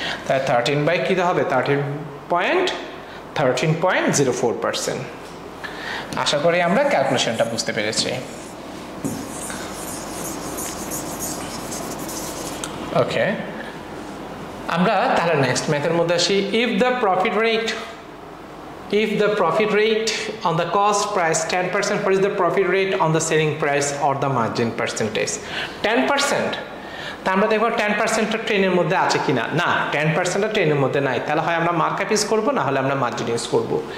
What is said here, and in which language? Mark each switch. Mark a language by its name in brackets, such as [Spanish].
[Bangla] তাই 13 কি হবে? 13.04%। আশা করি আমরা ক্যালকুলেশনটা বুঝতে পেরেছি। ওকে, আমরা তাহলে নেক্সট ম্যাথের মধ্যে আসি। [English] If the profit rate if the profit rate on the cost price 10%, what is the profit rate on the selling price or the margin percentage? [Bangla] 10%. তা আমরা দেখব 10% ট্রেনের মধ্যে আছে কিনা। না, 10% ট্রেনের মধ্যে নাই, তাহলে হয় আমরা মার্কআপ ইউজ করব, না হলে আমরা মার্জিন ইউজ করব।